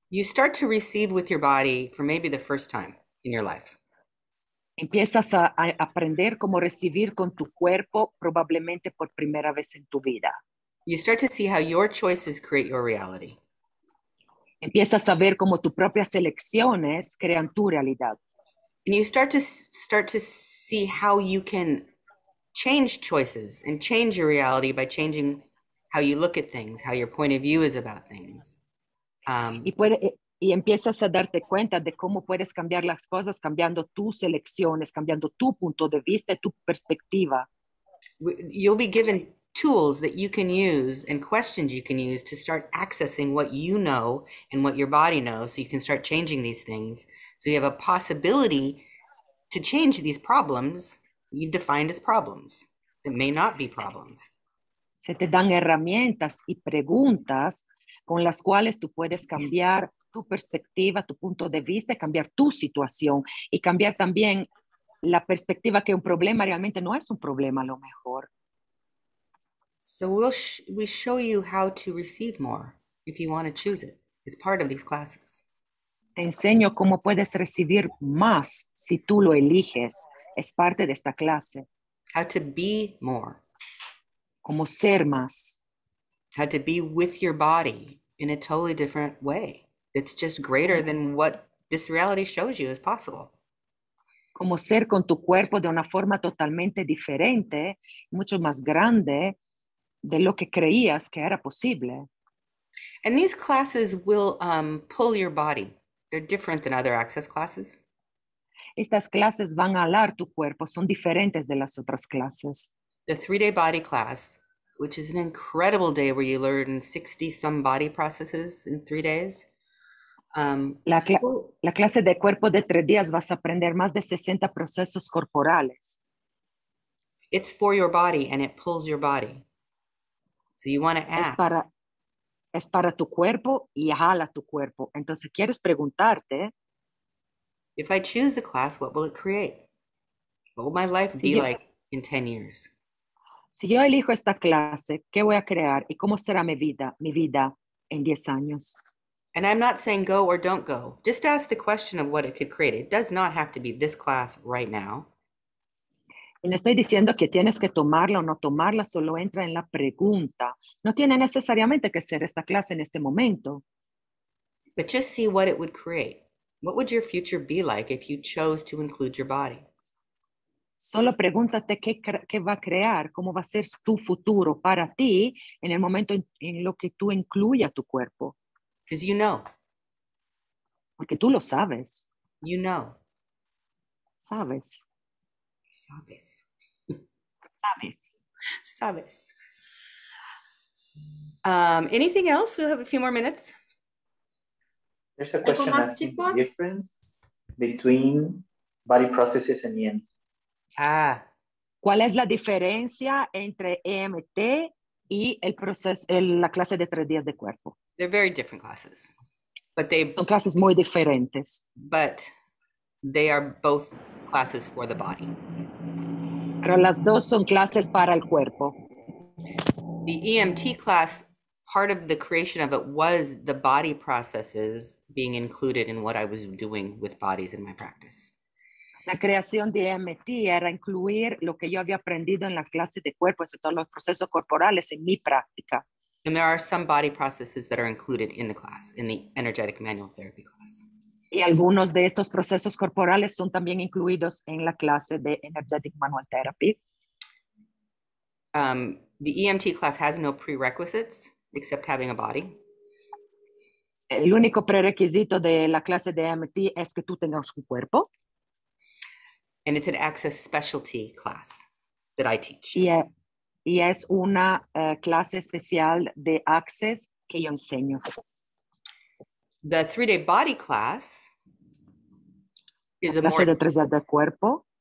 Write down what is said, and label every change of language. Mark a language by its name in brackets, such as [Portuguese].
[English] You start to receive with your body for maybe the first time in your life. [Spanish] Empiezas a aprender cómo recibir con tu cuerpo probablemente por primera vez en tu vida. [English] You start to see how your choices create your reality. [Spanish] Empiezas a ver cómo tus propias elecciones crean tu realidad. [English] And you start to see how you can change choices and change your reality by changing how you look at things, how your point of view is about things. [Spanish] Y empiezas a darte cuenta de cómo puedes cambiar las cosas cambiando tus elecciones, cambiando tu punto de vista y tu perspectiva. [English] You'll be given tools that you can use and questions you can use to start accessing what you know and what your body knows, so you can start changing these things. So you have a possibility to change these problems you've defined as problems that may not be problems. [Spanish] Se te dan herramientas y preguntas con las cuales tú puedes cambiar tu perspectiva, tu punto de vista, cambiar tu situación y cambiar también la perspectiva que un problema realmente no es un problema a lo mejor. [English] So we show you how to receive more if you want to choose it. It's part of these classes. [Spanish] Te enseño cómo puedes recibir más si tú lo eliges. Es parte de esta clase. [English] How to be more. [Spanish] Cómo ser más. [English] How to be with your body in a totally different way. It's just greater than what this reality shows you is possible. [Spanish] Cómo ser con tu cuerpo de una forma totalmente diferente, mucho más grande de lo que creías que era posible. [English] And these classes will pull your body. They're different than other access classes. [Spanish] Estas clases van a alar tu cuerpo, son diferentes de las otras clases. [English] The 3-day body class, which is an incredible day where you learn 60 some body processes in 3 days. [Spanish] La clase de cuerpo de 3 días vas a aprender más de 60 procesos corporales. [English] It's for your body and it pulls your body. So you want to ask. [Spanish] Es para tu cuerpo y jala tu cuerpo. Entonces quieres preguntarte, [English] if I choose the class, what will it create? What will my life be like in 10 years? [Spanish] Si yo elijo esta clase, ¿qué voy a crear? ¿Y cómo será mi vida en 10 años? [English] And I'm not saying go or don't go. Just ask the question of what it could create. It does not have to be this class right now. [Spanish] Y no estoy diciendo que tienes que tomarla o no tomarla, solo entra en la pregunta. No tiene necesariamente que ser esta clase en este momento. [English] But just see what it would create. What would your future be like if you chose to include your body? [Spanish] Solo pregúntate qué va a crear, cómo va a ser tu futuro para ti en el momento en lo que tú incluyas tu cuerpo. [English] Because you know. [Spanish] Porque tú lo sabes. [English] You know. [Spanish] Sabes. Sabes. Sabes. Sabes. [English] Anything else? We'll have a few more minutes. There's a question asking the difference between body processes and EMT. [Spanish] ¿Cuál es la diferencia entre EMT y la clase de 3 días de cuerpo? [English] They're very different classes. [Spanish] Son clases muy diferentes. [English] But they are both classes for the body. [Spanish] Pero las dos son clases para el cuerpo. [English] The EMT class, part of the creation of it was the body processes being included in what I was doing with bodies in my practice. [Spanish] La creación de EMT era incluir lo que yo había aprendido en la clase de cuerpo, sobre todo los procesos corporales en mi práctica. [English] And there are some body processes that are included in the class, in the energetic manual therapy class. [Spanish] Y algunos de estos procesos corporales son también incluidos en la clase de Energetic Manual Therapy. [English] The EMT class has no prerequisites except having a body. [Spanish] El único prerequisito de la clase de EMT es que tú tengas un cuerpo. [English] And it's an access specialty class that I teach. [Spanish] Y es una clase especial de Access que yo enseño. [English] The 3-day body class is [Spanish] la clase de 3 días de cuerpo